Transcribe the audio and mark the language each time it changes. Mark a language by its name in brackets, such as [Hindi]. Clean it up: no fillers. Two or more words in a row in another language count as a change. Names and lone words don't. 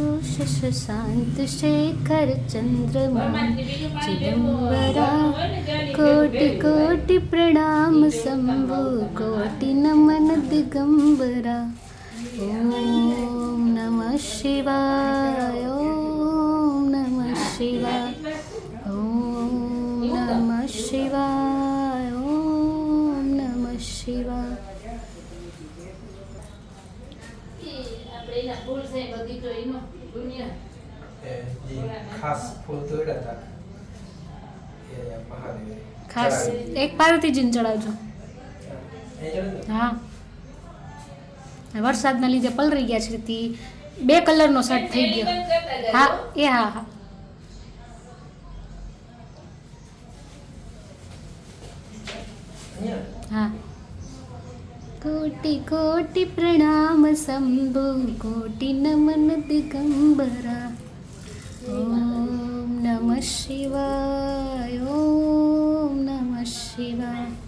[Hindi] शशांत शेखर चंद्रमौलि चिदंबरा कोटि कोटि प्रणाम शंभु कोटि नमन दिगंबरा [Sanskrit] ओम नमः शिवाय ओम नमः शिवाय ओम नमः शिवाय ओम नमः शिवाय [Gujarati] ખાસ ફૂલ તોડ્યા હતા એ મહાદેવ ખાસ એક પાર્વતીજીને ચડાવજો હા વરસાદના લીધે પલરી ગયા છે તે 2 કલરનો શર્ટ થઈ ગયો હા એ હા હા हाँ [Hindi] कोटि कोटि प्रणाम शंभु कोटि नमन दिगंबरा [Sanskrit] ओम नमः शिवाय ओम नमः शिवाय